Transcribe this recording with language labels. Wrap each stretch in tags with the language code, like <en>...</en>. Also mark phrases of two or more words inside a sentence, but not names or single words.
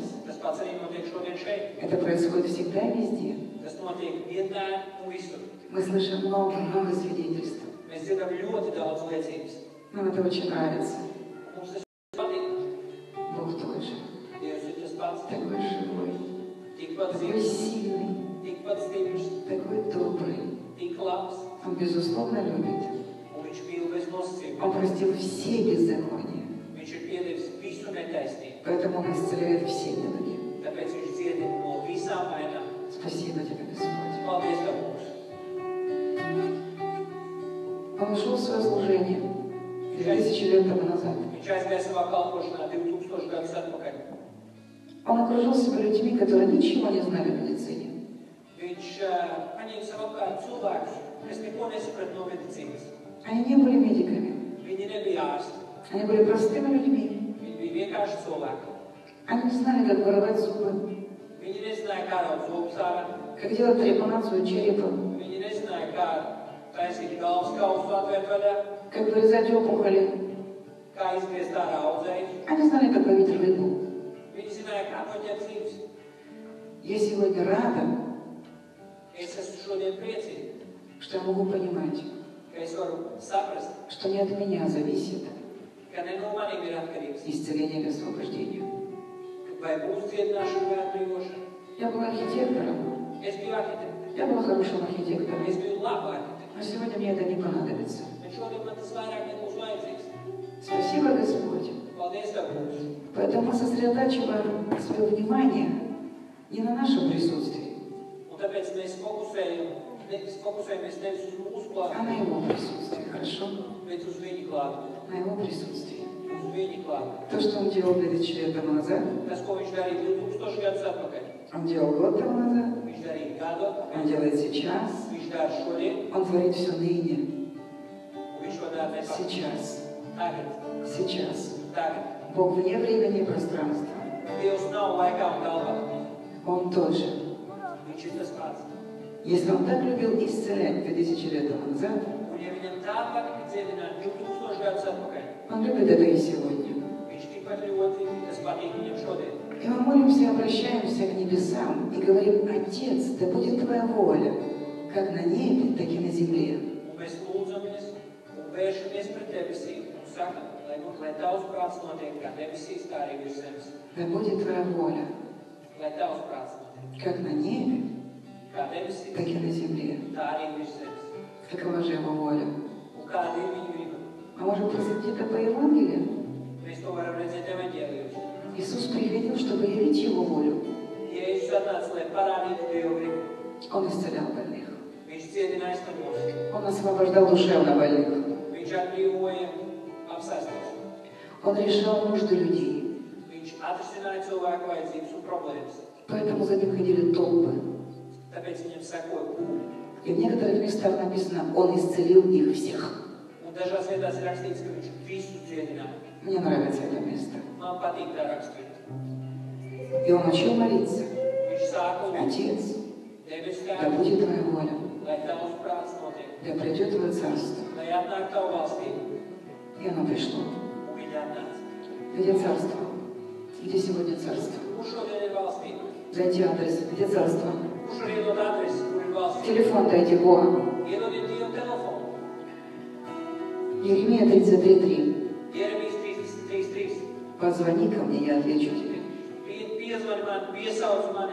<lv>Tas pats arī notiek šodien šeit.</lv> <ru>Это происходит всегда и везде.</ru> <lv>Tas notiek vienmēr un visur.</lv> <ru>Мы слышим много свидетельств.</ru> <lv>Mēs dzirdam ļoti daudz liecības.</lv> <ru>Нам это очень нравится.</ru> <lv>Mums tas patīk.</lv> <ru>Бог тот же,</ru> <lv>Dievs ir tas pats,</lv> <ru>такой живой,</ru> <lv>tikpat</lv> <ru>такой</ru> <lv>dzīvs,</lv> <ru>сильный,</ru> <lv>tikpat stiprs,</lv> <ru>такой добрый.</ru> <lv>tik labs,</lv> <ru>Он, безусловно, любит.</ru> <lv>un viņš mīl bez nosacījuma.</lv> <ru>Он простил все беззакония.</ru> <lv>Viņš ir piedevis visu netaisnību.</lv> <ru>Поэтому Он исцеляет все недуги.</ru> <lv>Tāpēc viņš dziedina no visām vainām.</lv> <ru>Спасибо Тебе, Господь.</ru> <lv>Paldies, Tev, Kungs.</lv> <ru>Он ушел в свое служение 2000 лет тому назад.</ru> <lv>Viņš aizgāja savā kalpošanā 2000 gadus atpakaļ.</lv> <ru>Он окружил себя людьми, которые ничего не знали в медицине.</ru> <lv>Viņš paņēma savu apkārt cilvēkus, kas neko nesaprata no medicīnas.</lv> <ru>Они не были медиками.</ru> <lv>Viņi nebija ārsti.</lv> <ru>Они были простыми людьми.</ru> <lv>Viņi bija vienkārši cilvēki.</lv> <ru>Они не знали, как воровать зубы,</ru> <lv>Viņi nezināja, kā raut zobus ārā.</lv> <ru>как делать трепанацию черепа,</ru> <lv>Viņi nezināja, kā taisīt galvas kausu atvērt vaļā,</lv> <ru>как вырезать опухоли.</ru> <lv>kā izgriezt ārā audzējus.</lv> <ru>Они знали, как ловить рыбу.</ru> <lv>Viņi zināja, kā noķert zīves.</lv> <ru>Я сегодня рада,</ru> <lv>Es esmu šodien priecīga,</lv> <ru>что я могу понимать,</ru> <lv>ka es varu saprast,</lv> <ru>что не от меня зависит</ru> <lv>ka ne no maniem ir atkarīgs,</lv> <ru>исцеление или освобождение.</ru> <lv>vai būs dziedināšana vai atbrīvošana.</lv> <ru>Я была архитектором,</ru> <lv>Es biju arhitekts,</lv> <ru>я была хорошим архитектором,</ru> <lv>es biju labu arhitekts,</lv> <ru>но сегодня мне это не понадобится.</ru> <lv>bet šodien man tas vairāk nebūs vajadzīgs.</lv> <ru>Спасибо, Господь.</ru> <lv>Paldies, Tev, Kungs.</lv> <ru>Поэтому мы сосредотачиваем свое внимание не на нашем присутствии,</ru> <lv>Un tāpēc mēs fokusējamies nevis uz mūsu</lv> <ru>а</ru> <lv>klātbūtni,</lv> <ru>на Его присутствии. Хорошо?</ru> <lv>bet uz viņu klātbūtni,</lv> <ru>На Его присутствии.</ru> <lv>uz viņu klātbūtni.</lv> <ru>То, что Он делал 2000 лет тому назад,</ru> <lv>Tas, ko viņš darīja 2000 gadus atpakaļ,</lv> <ru>Он делал год тому назад,</ru> <lv>viņš darīja gadu</lv> <ru>Он</ru> <lv>atpakaļ,</lv> <ru>делает сейчас,</ru> <lv>viņš dara šodien,</lv> <ru>Он творит все ныне,</ru> <lv>un viņš to dara nepārāk.</lv> <ru>сейчас,</ru> <lv>Tagad,</lv> <ru>сейчас.</ru> <lv>tagad.</lv> <ru>Бог вне времени и пространства.</ru> <lv>Dievs nav laikā un telpā.</lv> <ru>Он тот же.</ru> <lv>Viņš ir tas pats.</lv> <ru>Если Он так любил исцелять 2000 лет тому назад,</ru> <lv>Un ja viņam tā patika dziedināt 2000 gadus atpakaļ,</lv> <ru>Он любит это и сегодня.</ru> <lv>viņš tikpat ļoti tas patīk viņam šodien.</lv> <ru>И мы молимся, обращаемся к небесам и говорим: Отец, да будет Твоя воля, как на небе, так и на земле.</ru> <lv>Un mēs lūdzamies un vēršamies pret debesīm un sakam, lai tavs prāts notiek kā debesīs, tā arī virs zemes.</lv> <ru>Да будет Твоя воля,</ru> <lv>Lai tavs prāts notiek</lv> <ru>как на небе,</ru> <lv>kā debesīs,</lv> <ru>так и на земле.</ru> <lv>tā arī virs zemes.</lv> <ru>Какова же Его воля?</ru> <lv>Un kāda ir viņa griba?</lv> <ru>Мы можем посмотреть это по Евангелию.</ru> <lv>Mēs to varam redzēt evaņģēlijos.</lv> <ru>Иисус приходил, чтобы явить Его волю.</ru> <lv>Jēzus atnāca, lai parādītu Dievu gribu.</lv> <ru>Он исцелял больных.</ru> <lv>Viņš dziedināja slimos.</lv> <ru>Он освобождал душевно больных.</ru> <lv>Viņš atbrīvoja apsēstos.</lv> <ru>Он решал нужды людей.</ru> <lv>Viņš atrisināja cilvēku vajadzības un problēmas.</lv> <ru>Поэтому за ним ходили толпы.</ru> <lv>Tāpēc viņam sekoja pūļi.</lv> <ru>И в некоторых местах написано: Он исцелил их всех.</ru> <lv>Un dažās vietās ir rakstīts, ka viņš visu dziedināja.</lv> <ru>Мне нравится это место.</ru> <lv>Man patīk tā rakstīt.</lv> <ru>И Он учил молиться:</ru> <lv>Viņš sāka lūgt.</lv> <ru>Отец,</ru> <lv>Debes</lv> <ru>да</ru> <lv>Tēvs,</lv> <ru>будет Твоя воля,</ru> <lv>lai tavs prāts notiek.</lv> <ru>да придет Твое царство.</ru> <lv>Lai atnāk tavu valstību.</lv> <ru>И оно пришло.</ru> <lv>Un viņi atnāca.</lv> <ru>Где царство? Где сегодня царство?</ru> <lv>Kurš šodien ir valstība?</lv> <ru>Дайте адрес. Где царство?</ru> <lv>Kurš var iedot adresi, kur ir valstība?</lv> <ru>Телефон дайте Бога.</ru> <lv>Iedodiet Dievu telefonu.</lv> <ru>Еремия 33:3.</ru> <lv>Jeremijas 33:3.</lv> <ru>Позвони ко мне, я отвечу тебе.</ru> <lv>Piezvani man, piesauc mani,</lv>